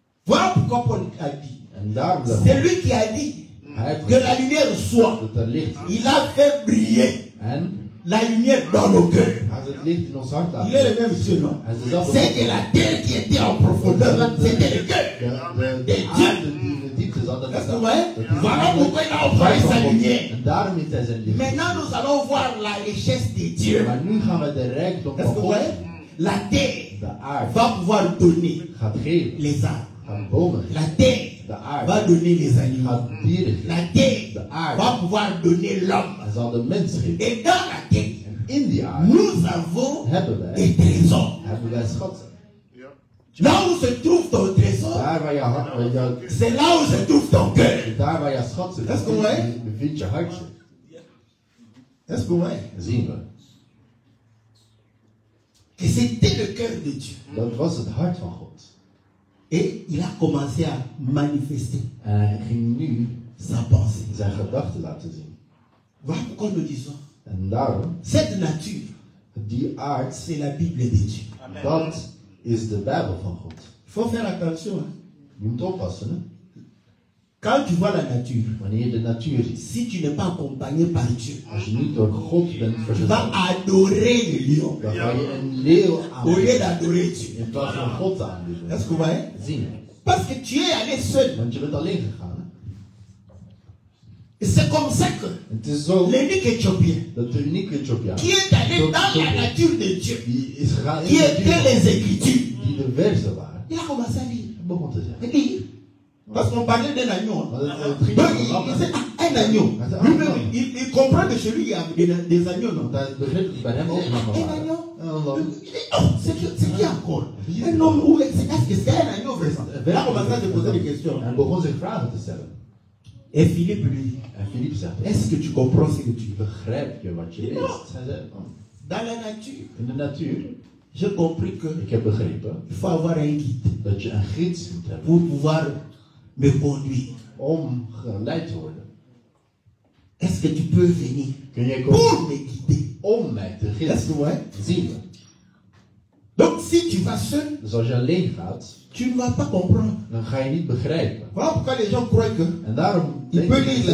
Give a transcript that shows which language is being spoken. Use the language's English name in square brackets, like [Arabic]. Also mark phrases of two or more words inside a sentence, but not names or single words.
[French] Voilà pourquoi Paul a dit. [Dutch] En daarom zegt [French] C'est lui qui a dit que la lumière soit. [Dutch] dat er licht is. [French] Il a fait briller [Dutch] En [French] la lumière dans nos cœurs. [Dutch] hij heeft het licht in ons hart laten [French] Il est le [Dutch] schijnen. [French] même Dieu, non? [Dutch] Hij is dezelfde [French] C'est [Dutch] God. [French] que la terre qui était en profondeur, c'était le cœur. [Dutch] De aarde die in de diepte zat, dat is [French] Est-ce que [Dutch] dat. [French] vous voyez? [Dutch] Dat is [French] Voilà [Dutch] de [French] pourquoi il a envoyé [Dutch] hart [French] sa [Dutch] van God. [French] lumière. [Dutch] En daarom heeft hij zijn licht. [French] Maintenant, nous allons voir la richesse de Dieu. [Dutch] Maar nu gaan we de rijkdom [French] Est-ce [Dutch] van [French] que vous [Dutch] God, [French] voyez? La terre [Dutch] de aarde, [French] va pouvoir donner [Dutch] gaat geven. [French] les arbres. [Dutch] Gaat bomen geven. [French] La terre [Dutch] De aarde [French] va donner les animaux. [Dutch] gaat dieren geven. [French] La terre [Dutch] De aarde [French] va pouvoir donner l'homme. [Dutch] hij zal de mens geven. [French] Et dans la terre, [Dutch] En in die aarde [French] nous avons [Dutch] hebben wij [French] des trésors. [Dutch] schatten. [French] Là où se trouve ton trésor, [Dutch] Daar waar je hart, [French] c'est là où se trouve ton cœur. [Dutch] daar waar je schat zit, Dat is goed, hè? bevindt je hartje. [French] Est-ce que vous voyez? [Dutch] Zien we. [French] Que c'était le cœur de Dieu. [Dutch] Dat was het hart van God. [French] Et il a commencé à manifester [Dutch] En hij ging nu [French] sa pensée. [Dutch] zijn gedachten laten zien. [French] Voilà pourquoi nous disons, [Dutch] En daarom, [French] cette nature, [Dutch] die aard, [French] c'est la Bible de Dieu. dat is de Bijbel van God. Il faut faire attention. Hein. [Dutch] Je moet oppassen, hè? [French] Quand tu vois la nature, [Dutch] Wanneer je de natuur ziet. [French] si tu n'es pas accompagné par Dieu, [Dutch] Als je niet door God bent [French] tu [Dutch] verzorgd, [French] vas adorer le lion [Dutch] dan ga je een leeuw [French] au lieu [Dutch] aanbidden. [French] d'adorer Dieu. [Dutch] In plaats van God te aanbidden. [French] Est-ce que vous voyez? [Dutch] Zien we. [French] Parce que tu es allé seul. [Dutch] Want je bent alleen gegaan. Hè? [French] Et c'est comme ça que [Dutch] Het is zo [French] l'unique Éthiopien [Dutch] dat de unieke Ethiopiaan, [French] qui est allé dans la nature de Dieu, [Dutch] die is gegaan in [French] qui [Dutch] de [French] était [Dutch] natuur, [French] les Écritures, [Dutch] die de versen waren, [French] il a commencé à lire. [Dutch] hij begon te zeggen. [French] Et lire. Parce qu'on parlait d'un agneau. [Dutch] Maar [French] Hein. [Dutch] het ging [French] Donc, [Dutch] over [French] il [Dutch] lammen. [French] disait, ah, un agneau. Lui-même, il comprend que chez lui, il y a des agneaux, non? [Dutch] Want hij begreep bij hem ook lammen [French] Un [Dutch] waren. [French] agneau. [Dutch] En een lam. [French] Il dit, oh, c'est qui encore? Un homme ou est-ce que c'est un agneau, vrai? Il a commencé à se poser des questions. [Dutch] En hij begon zich vragen te stellen. [French] Et Philippe lui dit, [Dutch] En Philippe zegt, [French] est-ce que tu comprends ce que tu veux? [Dutch] begrijp je wat je leest? Hij zei, oh, [French] Dans la nature, [Dutch] in de natuur, [French] j'ai compris que [Dutch] ik heb begrepen [French] il faut avoir un guide [Dutch] dat je een gids moet hebben [French] pour pouvoir me conduire. [Dutch] om geleid te worden. [French] Est-ce que tu peux venir [Dutch] Kun jij komen [French] pour me guider? [Dutch] om mij te [French] Est-ce [Dutch] gidsen? [French] que ouais? [Dutch] Zien we. [French] Donc si tu vas seul, [Dutch] Dus als je alleen gaat, [French] tu ne vas pas comprendre. [Dutch] dan ga je niet begrijpen. [French] Voilà pourquoi les gens croient que [Dutch] En daarom [French] il [Dutch] denk [French] peut lire la